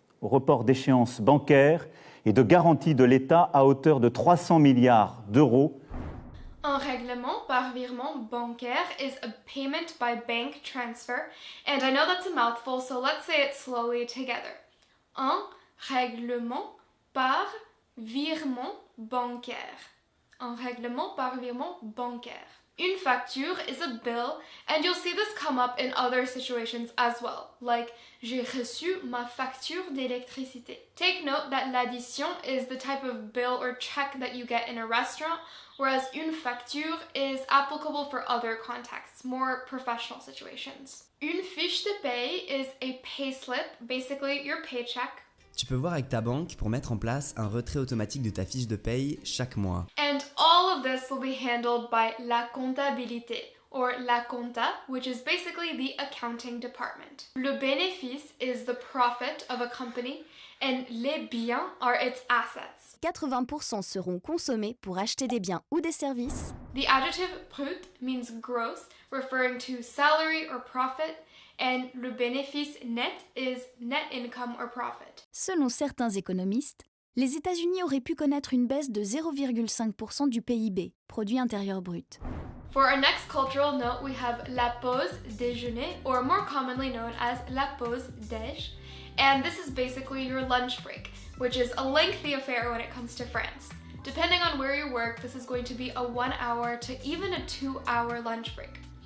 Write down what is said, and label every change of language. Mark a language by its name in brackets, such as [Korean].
[French] Au report d'échéance bancaire et de garantie de l'État à hauteur de 300 milliards d'euros. Un règlement par virement bancaire [English] is a payment by bank transfer, and I know that's a mouthful, so let's say it slowly together. [French] Un règlement par virement bancaire. Un règlement par virement bancaire. [English] Une facture is a bill, and you'll see this come up in other situations as well, like [French] j'ai reçu ma facture d'électricité. [English] Take note that l'addition is the type of bill or check that you get in a restaurant, whereas une facture is applicable for other contexts, more professional situations. Une fiche de paye is a payslip, basically your paycheck. [French] Tu peux voir avec ta banque pour mettre en place un retrait automatique de ta fiche de paye chaque mois. [English] And all of this will be handled by la comptabilité, or la compta, which is basically the accounting department. Le bénéfice is the profit of a company, and les biens are its assets. [French] 80% seront consommés pour acheter des biens ou des services. [English] The adjective brut means gross, referring to salary or profit, and le bénéfice net is net income or profit. [French] Selon certains économistes, les États-Unis auraient pu connaître une baisse de 0,5% du PIB, produit intérieur brut. [English] For our next cultural note, we have la pause déjeuner, or more commonly known as la pause déj, and this is basically your lunch break, which is a lengthy affair when it comes to France. Depending on where you work, this is going to be a 1 hour to even a 2 hour lunch break.